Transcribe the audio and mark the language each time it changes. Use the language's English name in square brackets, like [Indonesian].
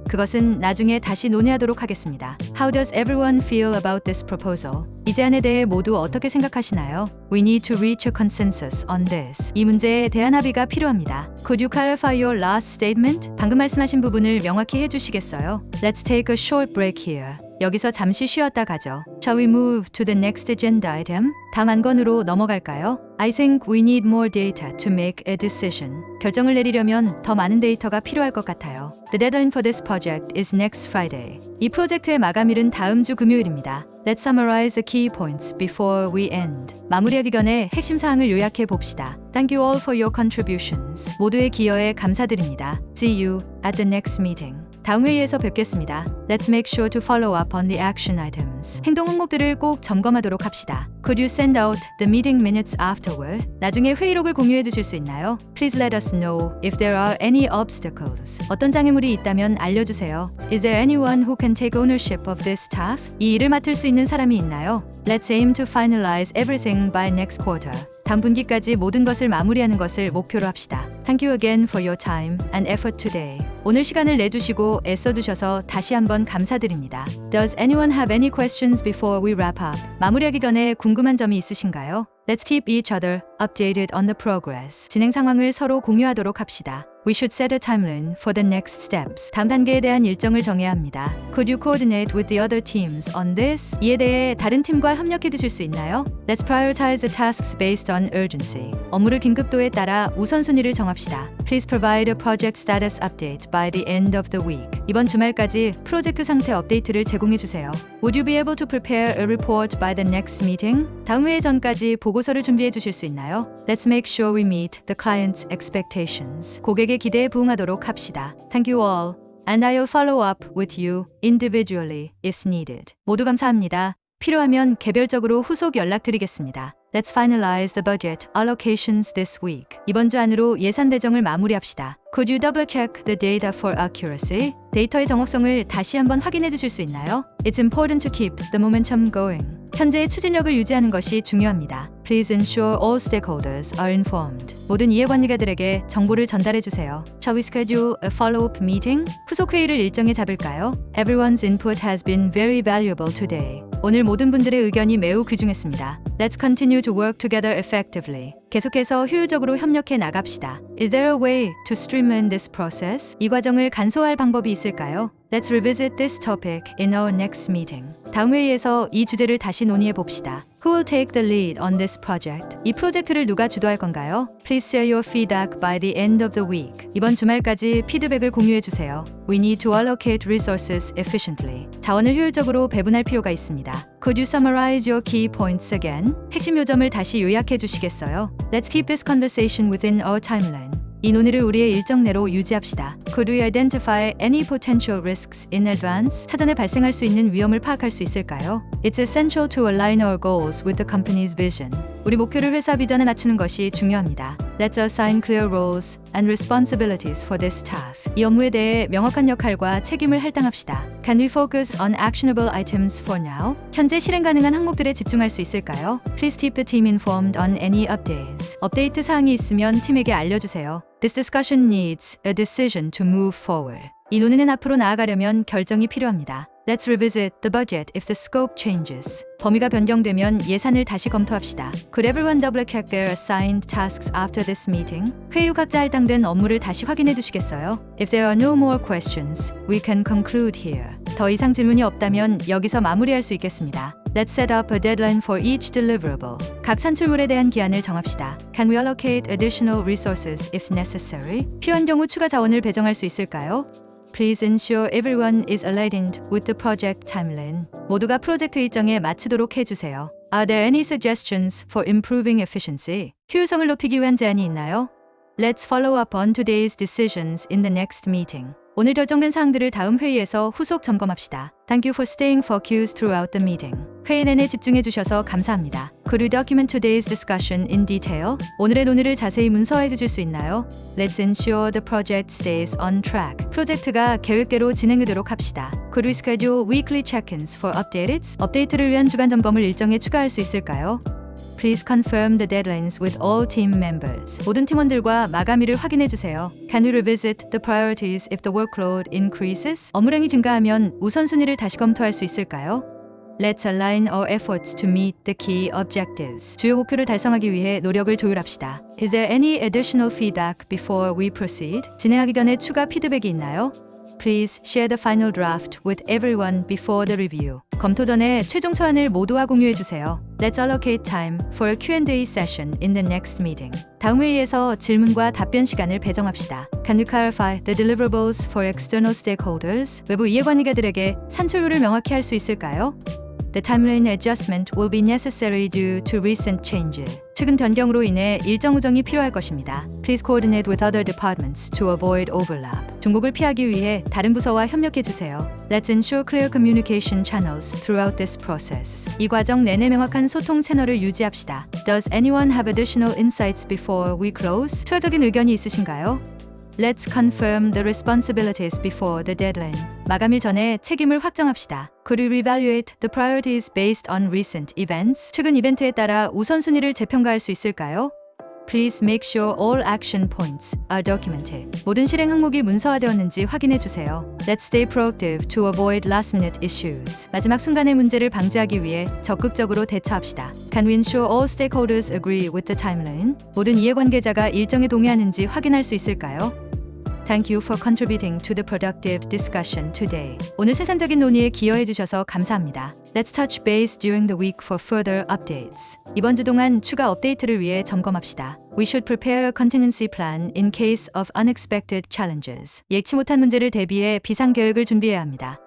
[Korean] 그것은 나중에 다시 논의하도록 하겠습니다. [English] How does everyone feel about this proposal? [Korean] 이 제안에 대해 모두 어떻게 생각하시나요? [English] We need to reach a consensus on this. [Korean] 이 문제에 대한 합의가 필요합니다. [English] Could you clarify your last statement? [Korean] 방금 말씀하신 부분을 명확히 해주시겠어요? [English] Let's take a short break here. [Korean] 여기서 잠시 쉬었다 가죠. [English] Shall we move to the next agenda item? [Korean] 다음 안건으로 넘어갈까요? [English] I think we need more data to make a decision. [Korean] 결정을 내리려면 더 많은 데이터가 필요할 것 같아요. [English] The deadline for this project is next Friday. [Korean] 이 프로젝트의 마감일은 다음 주 금요일입니다. [English] Let's summarize the key points before we end. [Korean] 마무리하기 전에 핵심 사항을 요약해 봅시다. [English] Thank you all for your contributions. [Korean] 모두의 기여에 감사드립니다. [English] See you at the next meeting. [Korean] 다음 회의에서 뵙겠습니다. [English] Let's make sure to follow up on the action items. [Korean] 행동 항목들을 꼭 점검하도록 합시다. [English] Could you send out the meeting minutes afterward? [Korean] 나중에 회의록을 공유해 주실 수 있나요? [English] Please let us know if there are any obstacles. [Korean] 어떤 장애물이 있다면 알려주세요. [English] Is there anyone who can take ownership of this task? [Korean] 이 일을 맡을 수 있는 사람이 있나요? [English] Let's aim to finalize everything by next quarter. [Korean] 다음 분기까지 모든 것을 마무리하는 것을 목표로 합시다. [English] Thank you again for your time and effort today. [Korean] 오늘 시간을 내주시고 애써주셔서 다시 한번 감사드립니다. [English] Does anyone have any questions before we wrap up? [Korean] 마무리하기 전에 궁금한 점이 있으신가요? [English] Let's keep each other updated on the progress. [Korean] 진행 상황을 서로 공유하도록 합시다. [English] We should set a timeline for the next steps. [Korean] 다음 단계에 대한 일정을 정해야 합니다. [English] Could you coordinate with the other teams on this? [Korean] 이에 대해 다른 팀과 협력해 주실 수 있나요? [English] Let's prioritize the tasks based on urgency. [Korean] 업무를 긴급도에 따라 우선순위를 정합시다. [English] Please provide a project status update by the end of the week. [Korean] 이번 주말까지 프로젝트 상태 업데이트를 제공해 주세요. [English] Would you be able to prepare a report by the next meeting? [Korean] 다음 회의 전까지 보고서를 준비해 주실 수 있나요? [English] Let's make sure we meet the client's expectations. [Korean] 고객의 기대에 부응하도록 합시다. [English] Thank you all, and I'll follow up with you individually if needed. [Korean] 모두 감사합니다. 필요하면 개별적으로 후속 연락드리겠습니다. [English] Let's finalize the budget allocations this week. [Korean] 이번 주 안으로 예산 배정을 마무리합시다. [English] Could you double check the data for accuracy? [Korean] 데이터의 정확성을 다시 한번 확인해 주실 수 있나요? [English] It's important to keep the momentum going. [Korean] 현재의 추진력을 유지하는 것이 중요합니다. [English] Please ensure all stakeholders are informed. [Korean] 모든 이해관리가들에게 정보를 전달해 주세요. [English] Shall we schedule a follow-up meeting? [Korean] 후속 회의를 일정에 잡을까요? [English] Everyone's input has been very valuable today. [Korean] 오늘 모든 분들의 의견이 매우 귀중했습니다. [English] Let's continue to work together effectively. [Korean] 계속해서 효율적으로 협력해 나갑시다. [English] Is there a way to streamline this process? [Korean] 이 과정을 간소화할 방법이 있을까요? [English] Let's revisit this topic in our next meeting. [Korean] 다음 회의에서 이 주제를 다시 논의해 봅시다. [English] Who will take the lead on this project? [Korean] 이 프로젝트를 누가 주도할 건가요? [English] Please share your feedback by the end of the week. [Korean] 이번 주말까지 피드백을 공유해 주세요. [English] We need to allocate resources efficiently. [Korean] 자원을 효율적으로 배분할 필요가 있습니다. [English] Could you summarize your key points again? [Korean] 핵심 요점을 다시 요약해 주시겠어요? [English] Let's keep this conversation within our timeline. [Korean] 이 논의를 우리의 일정 내로 유지합시다. [English] Could we identify any potential risks in advance? [Korean] 사전에 발생할 수 있는 위험을 파악할 수 있을까요? [English] It's essential to align our goals with the company's vision. [Korean] 우리 목표를 회사 비전에 맞추는 것이 중요합니다. [English] Let's assign clear roles and responsibilities for this task. [Korean] 이 업무에 대해 명확한 역할과 책임을 할당합시다. [English] Can we focus on actionable items for now? [Korean] 현재 실행 가능한 항목들에 집중할 수 있을까요? [English] Please keep the team informed on any updates. [Korean] 업데이트 사항이 있으면 팀에게 알려주세요. [English] This discussion needs a decision to move forward. [Korean] 이 논의는 앞으로 나아가려면 결정이 필요합니다. [English] Let's revisit the budget if the scope changes. [Korean] 범위가 변경되면 예산을 다시 검토합시다. [English] Could everyone double check their assigned tasks after this meeting? [Korean] 회의 후 각자 할당된 업무를 다시 확인해 주시겠어요? [English] If there are no more questions, we can conclude here. [Korean] 더 이상 질문이 없다면 여기서 마무리할 수 있겠습니다. [English] Let's set up a deadline for each deliverable. [Korean] 각 산출물에 대한 기한을 정합시다. [English] Can we allocate additional resources if necessary? [Korean] 필요한 경우 추가 자원을 배정할 수 있을까요? [English] Please ensure everyone is aligned with the project timeline. [Korean] 모두가 프로젝트 일정에 맞추도록 해주세요. [English] Are there any suggestions for improving efficiency? [Korean] 효율성을 높이기 위한 제안이 있나요? [English] Let's follow up on today's decisions in the next meeting. [Korean] 오늘 결정된 사항들을 다음 회의에서 후속 점검합시다. [English] Thank you for staying focused throughout the meeting. [Korean] 회의 내내 집중해 주셔서 감사합니다. [English] Could you document today's discussion in detail? [Korean] 오늘의 논의를 자세히 문서화해 주실 수 있나요? [English] Let's ensure the project stays on track. [Korean] 프로젝트가 계획대로 진행되도록 합시다. [English] Could we schedule weekly check-ins for updates? [Korean] 업데이트를 위한 주간 점검을 일정에 추가할 수 있을까요? [English] Please confirm the deadlines with all team members. [Korean] 모든 팀원들과 마감일을 확인해 주세요. [English] Can we revisit the priorities if the workload increases? [Korean] 업무량이 증가하면 우선순위를 다시 검토할 수 있을까요? [English] Let's align our efforts to meet the key objectives. [Korean] 주요 목표를 달성하기 위해 노력을 조율합시다. [English] Is there any additional feedback before we proceed? [Korean] 진행하기 전에 추가 피드백이 있나요? [English] Please share the final draft with everyone before the review. [Korean] 검토 전에 최종 초안을 모두와 공유해 주세요. [English] Let's allocate time for a Q&A session in the next meeting. [Korean] 다음 회의에서 질문과 답변 시간을 배정합시다. [English] Can you clarify the deliverables for external stakeholders? [Korean] 외부 이해관계자들에게 산출물을 명확히 할 수 있을까요? [English] The timeline adjustment will be necessary due to recent changes. [Korean] 최근 변경으로 인해 일정 후정이 필요할 것입니다. [English] Please coordinate with other departments to avoid overlap. [Korean] 중복을 피하기 위해 다른 부서와 협력해 주세요. [English] Let's ensure clear communication channels throughout this process. [Korean] 이 과정 내내 명확한 소통 채널을 유지합시다. [English] Does anyone have additional insights before we close? [Korean] 추가적인 의견이 있으신가요? [English] Let's confirm the responsibilities before the deadline. [Korean] 마감일 전에 책임을 확정합시다. [English] Could we reevaluate the priorities based on recent events? [Korean] 최근 이벤트에 따라 우선순위를 재평가할 수 있을까요? [English] Please make sure all action points are documented. [Korean] 모든 실행 항목이 문서화되었는지 확인해 주세요. [English] Let's stay proactive to avoid last-minute issues. [Korean] 마지막 순간의 문제를 방지하기 위해 적극적으로 대처합시다. [English] Can we ensure all stakeholders agree with the timeline? [Korean] 모든 이해관계자가 일정에 동의하는지 확인할 수 있을까요? [English] Thank you for contributing to the productive discussion today. [Korean] 오늘 생산적인 논의에 기여해 주셔서 감사합니다. [English] Let's touch base during the week for further updates. [Korean] 이번 주 동안 추가 업데이트를 위해 점검합시다. [English] We should prepare a contingency plan in case of unexpected challenges. [Korean] 예측치 못한 문제를 대비해 비상 계획을 준비해야 합니다.